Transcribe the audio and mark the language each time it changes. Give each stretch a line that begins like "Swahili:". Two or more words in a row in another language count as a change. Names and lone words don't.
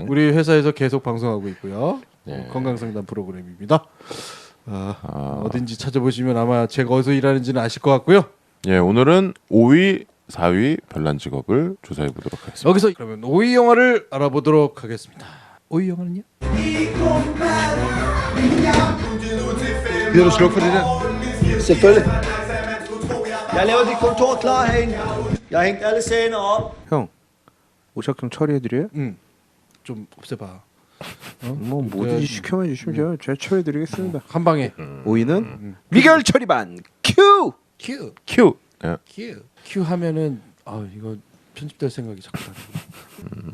Korean: 우리 회사에서 계속 방송하고 있고요. 네. 건강상담 프로그램입니다. 어딘지 찾아보시면 아마 제가 어디서 일하는지는 아실 것 같고요. 예, 오늘은 5위, 4위 별난 직업을 조사해 보도록 하겠습니다. 여기서 그러면 5위 영화를 알아보도록 하겠습니다. 5위 영화는요?
Danish: Gider du slukke for det der? Selvfølgelig. Jeg laver dit kontor klar herinde. Jeg har hængt alle sagerne op.
Korean: 형 오작동 처리해드려요? 좀 없애봐. 뭐 뭐든지 시켜만 주시면 제가 처리해드리겠습니다. 한 방에. 5위는 미결 처리반 큐. 큐. 큐. 예. 큐 하면은 이거 편집될 생각이 자꾸 나요.